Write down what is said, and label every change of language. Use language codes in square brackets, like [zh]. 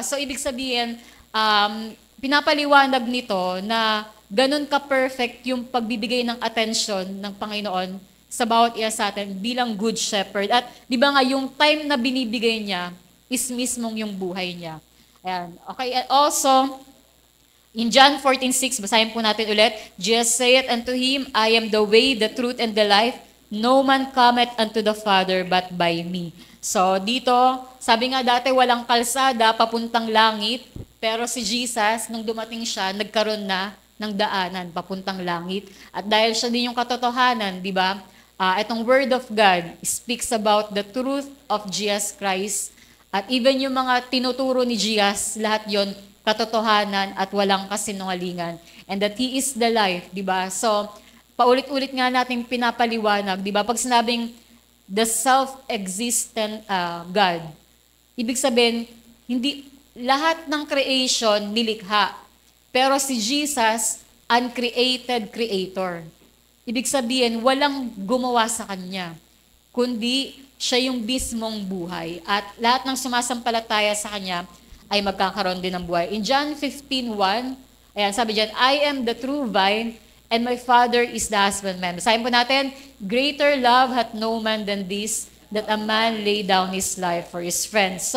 [tl] So, ibig sabihin, pinapaliwanag nito na ganun ka-perfect yung pagbibigay ng attention ng Panginoon sa bawat isa sa atin bilang good shepherd. At di ba nga, yung time na binibigay niya is mismong yung buhay niya. Ayan. Okay, and also, in John 14:6, basahin po natin ulit. [en] Jesus saith unto him, I am the way, the truth, and the life. No man cometh unto the Father but by me. [tl] So dito, sabi nga dati walang kalsada papuntang langit, pero si Jesus, nung dumating siya, nagkaroon na ng daanan papuntang langit. At dahil siya din yung katotohanan, di ba? [en] Itong Word of God speaks about the truth of Jesus Christ. [tl] At even yung mga tinuturo ni Jesus, lahat yon katotohanan at walang kasinungalingan. [en] And that He is the life, di ba? [tl] So, paulit-ulit nga natin pinapaliwanag, di ba? Pag sinabing the self-existent God, ibig sabihin, hindi lahat ng creation nilikha. Pero si Jesus, uncreated creator. Ibig sabihin, walang gumawa sa Kanya, kundi siya yung mismong buhay. At lahat ng sumasampalataya sa Kanya ay magkakaroon din ng buhay. [en] In John 15:1, ayan, sabi dyan, I am the true vine, and my Father is the husbandman. Basahin po natin, greater love hath no man than this, that a man lay down his life for his friends.